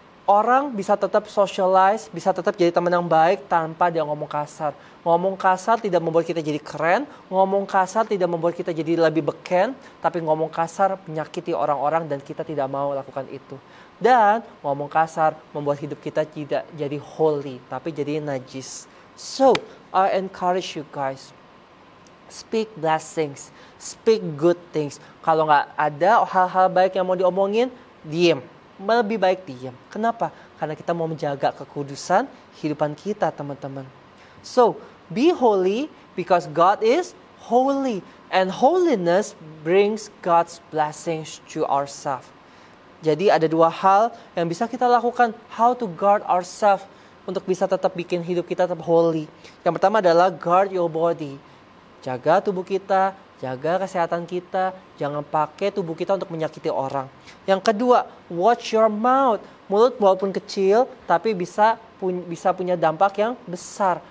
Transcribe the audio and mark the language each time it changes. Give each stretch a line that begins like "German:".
Indonesian: Orang bisa tetap socialize, bisa tetap jadi teman yang baik tanpa dia ngomong kasar. Ngomong kasar tidak membuat kita jadi keren, ngomong kasar tidak membuat kita jadi lebih beken, tapi ngomong kasar menyakiti orang-orang dan kita tidak mau lakukan itu. Dan ngomong kasar membuat hidup kita tidak jadi holy, tapi jadi najis.
English: So, I encourage you guys, speak blessings, speak good things.
Indonesian: Kalau nggak ada hal-hal baik yang mau diomongin, diem. Lebih baik diam. Kenapa? Karena kita mau menjaga kekudusan kehidupan kita, teman-teman.
English: So, be holy because God is holy. And holiness brings God's blessings to ourselves.
Indonesian: Jadi ada dua hal yang bisa kita lakukan.
English: How to guard ourselves
Indonesian: untuk bisa tetap bikin hidup kita tetap holy. Yang pertama adalah
English: guard your body.
Indonesian: Jaga tubuh kita, jaga kesehatan kita, jangan pakai tubuh kita untuk menyakiti orang. Yang kedua,
English: watch your mouth.
Indonesian: Mulut walaupun kecil, tapi bisa punya dampak yang besar.